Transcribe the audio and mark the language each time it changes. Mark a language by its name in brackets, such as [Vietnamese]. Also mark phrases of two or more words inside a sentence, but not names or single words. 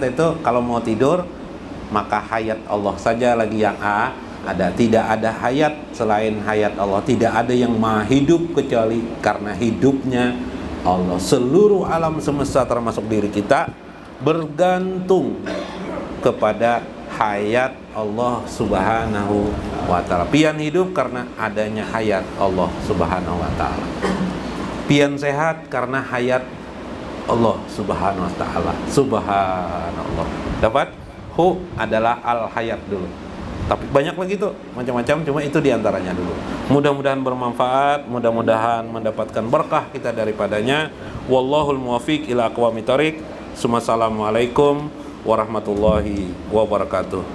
[Indonesian] Itu kalau mau tidur maka hayat Allah saja lagi yang ada. Tidak ada hayat selain hayat Allah. Tidak ada yang maha hidup kecuali karena hidupnya Allah. Seluruh alam semesta termasuk diri kita bergantung kepada hayat Allah [Arabic] سبحانه وتعالى. [Indonesian] Pian hidup karena adanya hayat Allah [Arabic] سبحانه وتعالى. [Indonesian] Pian sehat karena hayat Allah [Arabic] سبحانه وتعالى. [Indonesian] Subhanallah. Dapat? Hu adalah al-hayat dulu. Tapi banyak lagi tuh, macam-macam, cuma itu diantaranya dulu. Mudah-mudahan bermanfaat, mudah-mudahan mendapatkan berkah kita daripadanya. [Arabic] والله الموفق إلى أقوم الطريق. السلام عليكم ورحمة الله وبركاته.